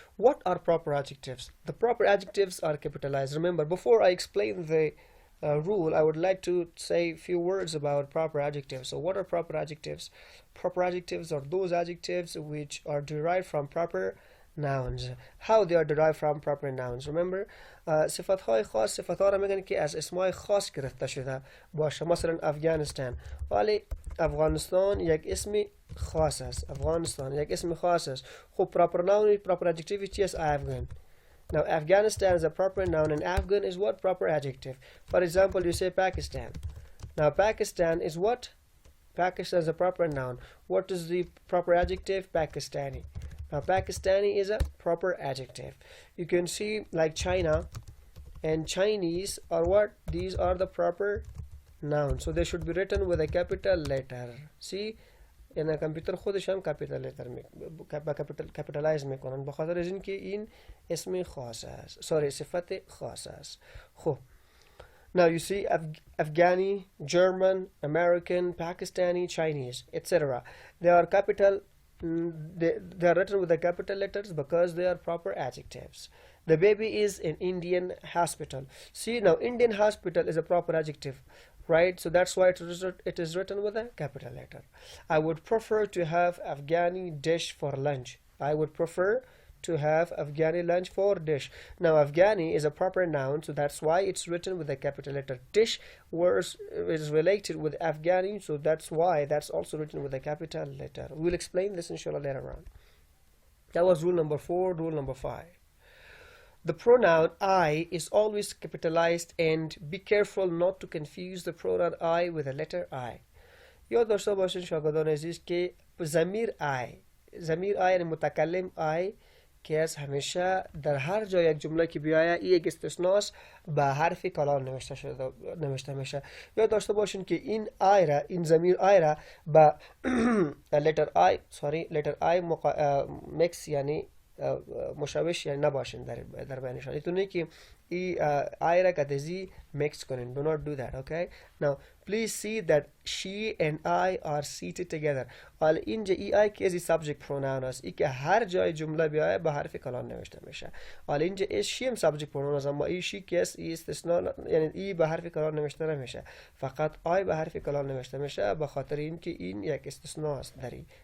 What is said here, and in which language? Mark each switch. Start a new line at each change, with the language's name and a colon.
English: What are proper adjectives? The proper adjectives are capitalized. Remember, before I explain the rule, I would like to say a few words about proper adjectives. So what are proper adjectives? Proper adjectives are those adjectives which are derived from proper nouns. How they are derived from proper nouns? Remember,
Persian: صفتهای خاص صفتها را میگن که از اسمای خاص گرفته شده باشه. مثلا افغانستان، ولی افغانستان یک اسم خاص است. افغانستان یک اسم خاص است.
English: خب proper noun, proper adjective
Persian: چی است؟
English: Afghan. Now Afghanistan is a proper noun and Afghan is what? Proper adjective. For example, you say Pakistan. Now Pakistan is what? Pakistan is a proper noun. What is the proper adjective? Pakistani. Now Pakistani is a proper adjective. You can see like China and Chinese are what? These are the proper nouns. So they should be written with a capital letter. See?
Persian: یعنی کامپیوتر خودش هم کپیتال لتر کپیتالایز میکنن بخاطر از اینکه این اسم خاص است، صفت خاص است.
English: خب now you see Afghani, German, American, Pakistani, Chinese, etc. They are they are written with the capital letters because they are proper adjectives. The baby is in Indian hospital. See, now Indian hospital is a proper adjective, right? So that's why it is written with a capital letter. I would prefer to have Afghani dish for lunch. I would prefer to have Afghani lunch for dish. Now Afghani is a proper noun, so that's why it's written with a capital letter. Dish was is related with Afghani, so that's why that's also written with a capital letter. We'll explain this inshallah later on. That was rule number 4. Rule number 5. The pronoun I is always capitalized, and be careful not to confuse the pronoun I with the letter I.
Persian: یاد داشته باشین شاگردان عزیز که ضمیر I یعنی متکلم I که از همیشه در هر جای یک جمله که بیاید این یک استثناست به حرف کلام نوشته میشه. یاد داشته باشین که این ضمیر I را با letter I مکس یعنی مشابه یعنی نباشین در بینشان. اینطوری که ای I را کدزی mix کنین.
English: Do not do that, okay?
Persian: Now, please see that she and I are seated together. حالا اینجا I که از subject pronoun است. ای که هر جای جمله بیاید به حرف کلام نوشته میشه. حالا اینجا she هم subject pronoun است، اما she که است استثناء، یعنی به حرف کلام نوشته نمیشه. فقط I به حرف کلام نوشته میشه به خاطر اینکه این یک استثناء است داری.